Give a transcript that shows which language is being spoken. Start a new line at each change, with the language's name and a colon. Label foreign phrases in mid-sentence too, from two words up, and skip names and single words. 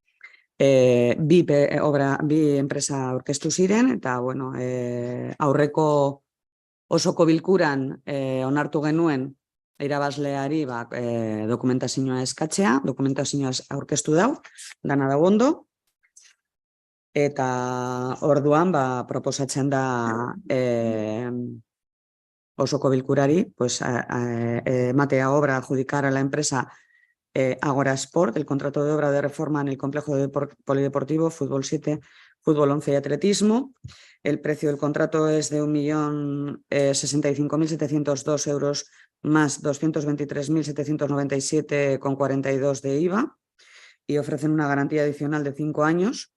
Basque: Bi enpresa aurkeztu ziren, eta bueno, aurreko osoko bilkuran onartu genuen irabazleari dokumentazioa eskatzea, dokumentazioa aurkeztu dau, dana dago ondo, eta orduan proposatzen da osoko bilkurari ematea
Spanish: obra adjudicar a la empresa Agora Sport el contrato de obra de reforma en el complejo polideportivo, fútbol 7, fútbol 11 y atletismo. El precio del contrato es de 1.065.702 euros más 223.797,42 de IVA y ofrecen una garantía adicional de 5 años.